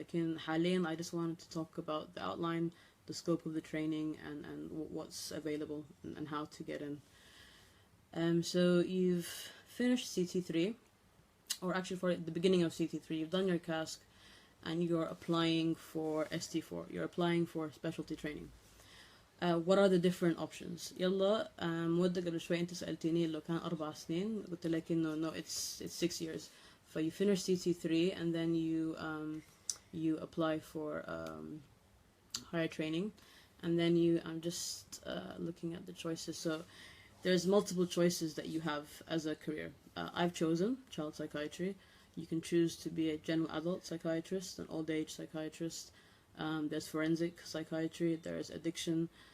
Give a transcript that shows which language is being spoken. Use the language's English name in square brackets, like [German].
[English] Like in [Arabic] حاليا, [English] I just wanted to talk about the outline, the scope of the training, and what's available and how to get in. So you've finished CT3, or actually for the beginning of CT3, you've done your CASC and you're applying for ST4, you're applying for specialty training. What are the different options? [Arabic] يلا مودة قبل شوي أنت سألتيني لو كان 4 سنين, قلت لك [English] no, it's 6 years. So you finish CT3 and then you apply for higher training, and then I'm just looking at the choices. So there's multiple choices that you have as a career. I've chosen child psychiatry. You can choose to be a general adult psychiatrist, an old age psychiatrist. There's forensic psychiatry, there's addiction,